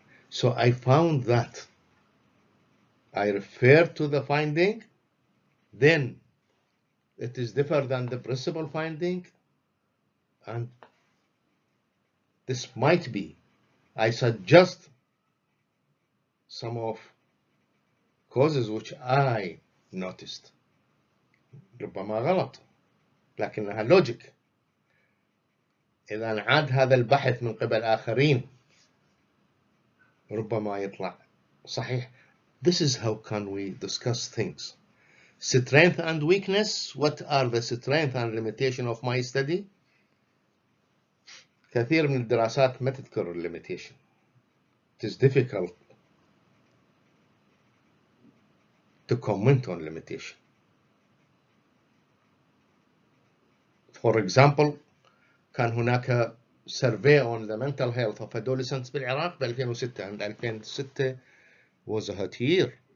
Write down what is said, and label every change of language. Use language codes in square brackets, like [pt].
[en] So I found that. I refer to the finding, then it is different than the principal finding, and this might be. I suggest some of causes which I noticed. [ar] ربما غلط. لكنها لوجيك. إذا انعاد هذا البحث من قبل آخرين ربما يطلع صحيح. [en] This is how can we discuss things. Strength and weakness. What are the strength and limitation of my study? [ar] كثير من الدراسات ما تذكر limitation. [en] It is difficult to comment on limitation. For example, [ar] كان هناك [en] survey on the mental health of adolescents [ar] بالعراق ب [en] 2006 and 2006 was a hot year.